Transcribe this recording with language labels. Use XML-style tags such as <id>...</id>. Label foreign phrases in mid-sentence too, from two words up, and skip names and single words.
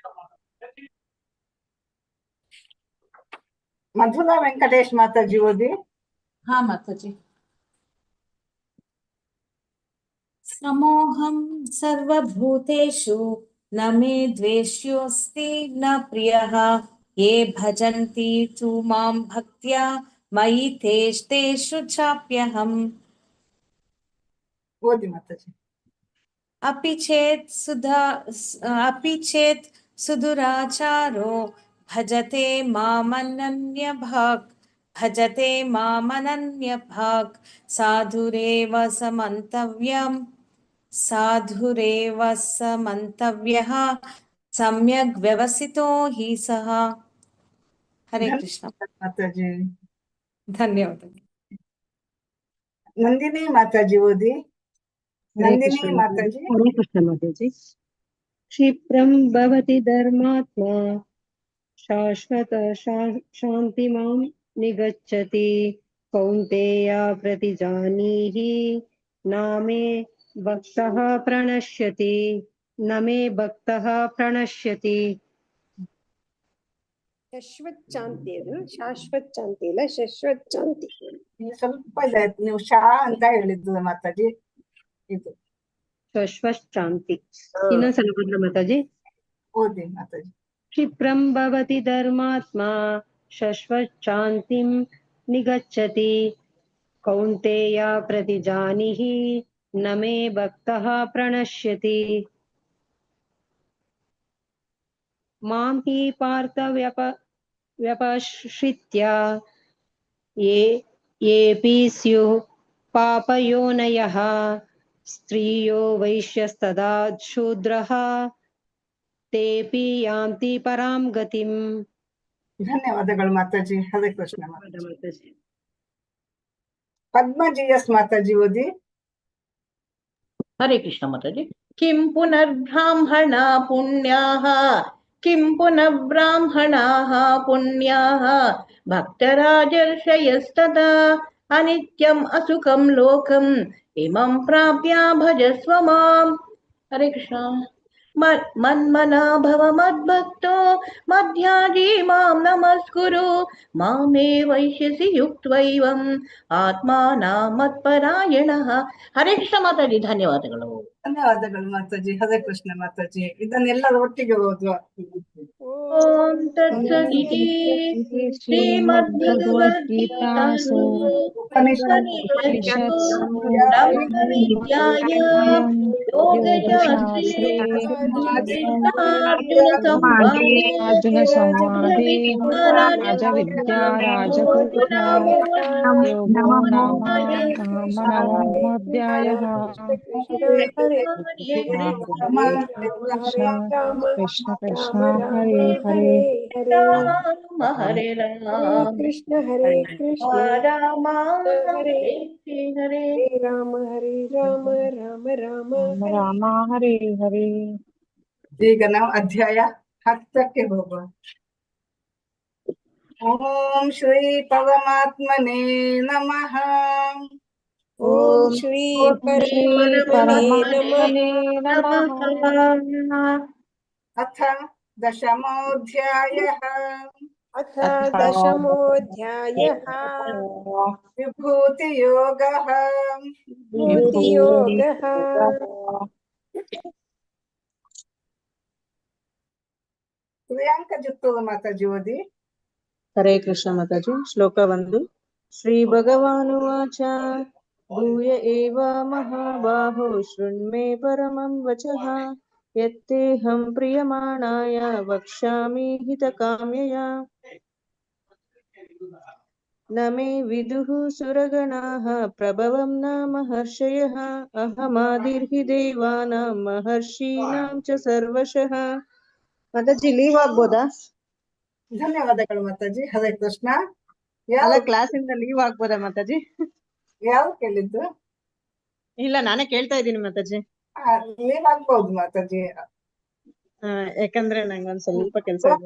<kn>ಮಧುರಾ ವೆಂಕಟೇಶ್ ಮಾತಾಜಿ ಓದಿ.</kn> <sa>ಹಾ ಮಾತಾಜಿ. ಸಮೋಹಂ ಸರ್ವಭೂತೇಷು ನ ಮೇ ದ್ವೇಷ್ಯೋಸ್ತಿ ನ ಪ್ರಿಯಃ ಯೇ ಭಜಂತಿ ತು ಮಾಂ ಭಕ್ತ್ಯಾ ಮಯಿ ತೇಷು ಚಾಪ್ಯಹಂ.</sa> <kn>ಓದಿ ಮಾತಾಜಿ.</kn> <sa>अपि चेत् सुदुराचारो भजते मामनन्यभाक् साधुरेव समन्तव्यः सम्यग् व्यवसितो हि सः.</sa> <kn>ಹರೇ ಕೃಷ್ಣ ಮಾತಾಜಿ. ಧನ್ಯವಾದಗಳು. ನಂದಿನಿ ಮಾತಾಜಿ ಓದಿ. ನಂದಿನಿ ಮಾತಾಜಿ.</kn> <sa>ಹರೇ ಕೃಷ್ಣ ಮಾತಾಜಿ. ಕ್ಷಿಪ್ರಂ ಭವತಿ ಧರ್ಮಾತ್ಮ ಶಾಶ್ವತ ಶಾಂತಿಮಾಂ ನಿಗಚ್ಚತಿ ಕೌಂತೆಯ ಪ್ರತಿಜಾನೀಹಿ ನಾಮೇ ಭಕ್ತಃ ಪ್ರಣಶ್ಯತಿ ನಮೇ ಭಕ್ತಃ ಪ್ರಣಶ್ಯತಿ. ಶಾಶ್ವತ್ ಶಾಂತಿ,</sa> <kn>ಅದು</kn> <sa>ಶಾಶ್ವತ್ ಶಾಂತಿ</sa> <kn>ಇಲ್ಲ,</kn> <sa>ಶಾಶ್ವತ್ ಶಾಂತಿ.</sa> <kn>ಸ್ವಲ್ಪ ಇದಾಯ್ತು, ನೀವು ಶಾ ಅಂತ ಹೇಳಿದ್ದು ಮಾತಾಜಿ. ಇದು</kn> <sa>ಶಾಶ್ವತ್ ಶಾಂತಿ.</sa> <kn>ಇನ್ನೊಂದ್ಸಲ ಬಂದ್ರ ಮಾತಾಜಿ. ಓದಿ ಮಾತಾಜಿ.</kn> <sa>ಕ್ಷಿಪ್ರಂ ಭವತಿ ಧರ್ಮಾತ್ಮ ಶಾಶ್ವತ್ ಶಾಂತಿಂ ನಿಗಚ್ಚತಿ ಕೌಂತೆಯ ಪ್ರತಿಜಾನಿಹಿ ನಮೇ ಭಕ್ತಃ ಪ್ರಣಶ್ಯತಿ. ಮಾಂ ಹಿ ಪಾರ್ಥ ವ್ಯಪಶ್ರಿತ್ಯ ಯೇಪಿ ಸ್ಯುಃ ಪಾಪಯೋನಯಃ ಸ್ತ್ರೀಯೋ ವೈಶ್ಯಸ್ತದಾ ಶೂದ್ರಃ ತೇಪಿ ಯಾಂತಿ ಪರಾಂ ಗತಿಂ.</sa> <kn>ಧನ್ಯವಾದಗಳು ಮಾತಾಜಿ. ಹರೇ ಕೃಷ್ಣ ಮಾತಾಜಿ. ಪದ್ಮಜಿ ಎಸ್ ಮಾತಾಜಿ ಓದಿ. ಹರೇ ಕೃಷ್ಣ ಮಾತಾಜಿ.</kn> <sa>ಕಿಂ ಪುನರ್ಬ್ರಾಹ್ಮಣ ಪುಣ್ಯಾಃ ಕಿಂ ಪುನಃ ಬ್ರಾಹ್ಮಣಾಃ ಪುಣ್ಯಾಃ ಭಕ್ತರಾಜರ್ಷಯಸ್ತದಾ ಅನಿತ್ಯಂ ಅಸುಖಂ ಲೋಕಂ ಇಮಂ ಪ್ರಾಪ್ಯ ಭಜಸ್ವ ಮಾಂ. ಹರೇ ಕೃಷ್ಣ. ಮನ್ಮನಾ ಭವ ಮದ್ಭಕ್ತೋ ಮಧ್ಯಾಜಿ ಮಾಂ ನಮಸ್ಕುರು ಮಾಮೇ ವೈಶ್ಯಸಿ ಯುಕ್ತೈವಂ ಆತ್ಮಾನಂ ಮತ್ಪರಾಯಣಃ.</sa> <kn>ಹರೇ ಕೃಷ್ಣ ಮಾತಾಜಿ. ಧನ್ಯವಾದಗಳು. ಧನ್ಯವಾದಗಳು ಮಾತಾಜಿ. ಹರೇ ಕೃಷ್ಣ ಮಾತಾಜಿ. ಇದನ್ನೆಲ್ಲರೂ ಒಟ್ಟಿಗೆ ಓದುವ.</kn> <sa>ಓಂ ತತ್ಸದಿತಿ ಶ್ರೀಮದ್ಭಗವದ್ಗೀತಾಸು ಉಪನಿಷತ್ಸು ಬ್ರಹ್ಮವಿದ್ಯಾಯಾಂ ಯೋಗಶಾಸ್ತ್ರೇ ಅರ್ಜುನ ಸಂವಾದೇ ರಾಜವಿದ್ಯಾ ರಾಜಗುರು ಯೋಗೋ ನಾಮ ನವಮೋಧ್ಯಾಯಃ. ಕೃಷ್ಣ ಕೃಷ್ಣ ಹರೇ ಹರೇ ರಾಮ ಹರೇ ರಾಮ ಕೃಷ್ಣ ಹರೇ ಕೃಷ್ಣ ರಾಮ ಹರೇ ಹರೇ ರಾಮ ಹರೇ ರಾಮ ರಾಮ ರಾಮ ರಾಮ ಹರೇ ಹರೇ.</sa> <kn>ಈಗ ನಾವು ಅಧ್ಯಾಯ 10ಕ್ಕೆ ಹೋಗುವ.</kn> <sa>ಓಂ ಶ್ರೀ ಪರಮಾತ್ಮನೇ ನಮಃ. ಓಂ ಶ್ರೀ ಪರಮಾತ್ಮನೇ ನಮಃ. ಅಥ ದಶಮೋಧ್ಯಾಯಃ. ಅಥ ದಶಮೋಧ್ಯಾಯಃ. ವಿಭೂತಿಯೋಗಃ. ವಿಭೂತಿಯೋಗಃ.</sa> <kn>ಪ್ರಿಯಾಂಕ ಜುತ್ತೂರು ಮಾತಾಜಿ ಓದಿ. ಹರೇ ಕೃಷ್ಣ ಮಾತಾಜಿ. ಶ್ಲೋಕ 1.</kn> <sa>ಶ್ರೀ ಭಗವಾನುವಾಚ ಭೂಯ ಏವ ಮಹಾಬಾಹೋ ಶೃಣ್ಮೇ ಪರಮಂ ವಚಃ ಯತ್ತೇಹಂ ಪ್ರಿಯಮಾಣಾಯ ವಕ್ಷ್ಯಾಮಿ ಹಿತಕಾಮ್ಯಯ. ನ ಮೇ ವಿದುಃ ಸುರಗಣಾಃ ಪ್ರಭವಂ ನ ಮಹರ್ಷಯಃ ಅಹಮಾದಿರ್ಹಿ ದೇವಾನಾಂ ಮಹರ್ಷೀಣಾಂ ಚ ಸರ್ವಶಃ.</sa> <kn>ಮಾತಾಜಿ ಲೀವ್ ಆಗ್ಬೋದಾ? ಧನ್ಯವಾದಗಳು ಮಾತಾಜಿ. ಹರೇ ಕೃಷ್ಣ. ಅಲ್ಲ, ಕ್ಲಾಸಿಂದ ಲೀವ್ ಆಗ್ಬೋದಾ ಮಾತಾಜಿ? ಯಾವ ಕೇಳಿದ್ದು? ಇಲ್ಲ, ನಾನೇ ಕೇಳ್ತಾ ಇದ್ದೀನಿ ಮಾತಾಜಿ. ಲೀವ್ ಆಗ್ಬಹುದು ಮಾತಾಜಿ. ಯಾಕಂದ್ರೆ ನಂಗೊಂದ್ ಸ್ವಲ್ಪ ಕೆಲಸ ಇದೆ.</kn>